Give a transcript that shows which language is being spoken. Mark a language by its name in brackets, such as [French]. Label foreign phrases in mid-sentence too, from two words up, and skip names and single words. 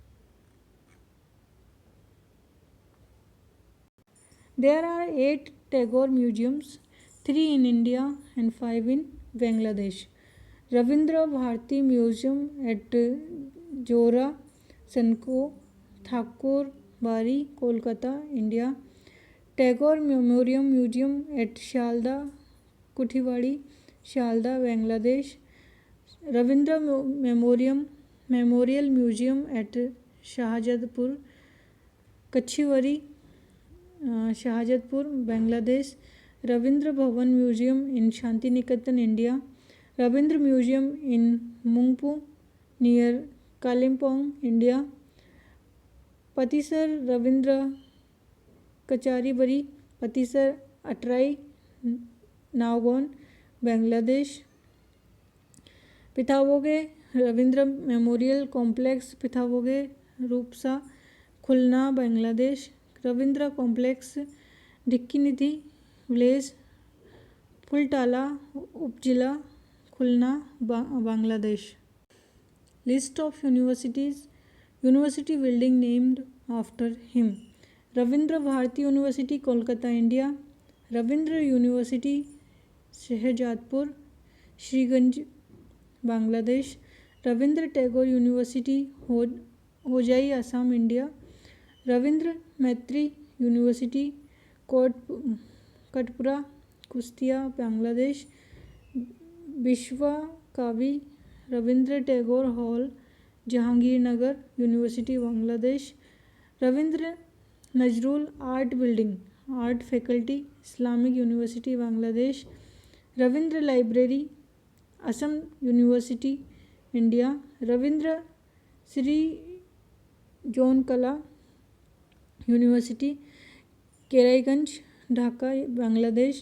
[English] There are 8 Tagore museums, 3 in India and 5 in Bangladesh. Ravindra Bharati Museum at Jora, Sanko, Thakur Bari, Kolkata, India. Tagore Memorial Museum at Shalda, Kuthiwadi, Shalda, Bangladesh. Ravindra Memorial Museum at Shahjadpur, Kachiwari, Shahjadpur, Bangladesh. Ravindra Bhavan Museum in Shantiniketan, India. Ravindra Museum in Mungpu near Kalimpong, India. Patisar Ravindra Kachari Patisar Atrai, Nowgon, Bangladesh. Pithawoge Ravindra Memorial Complex, Pithawoge, Rupsa, Khulna, Bangladesh. Ravindra Complex, Dikkinidhi Village, Fultala, Upjila, Khulna, Bangladesh. List of universities. University building named after him. Ravindra Bharati University, Kolkata, India. Ravindra University, Shahjadpur, Sriganj, Bangladesh. Ravindra Tagore University, Hojai, Assam, India. Ravindra Maitri University, Katpura, Kustia, Bangladesh. Vishwa Kavi Ravindra Tagore Hall, Jahangirnagar, University, Bangladesh. Ravindra Nazrul Art Building, Art Faculty, Islamic University, Bangladesh. Ravindra Library, Assam University, India. Ravindra Sri John Kala University, Keraiganj, Dhaka, Bangladesh.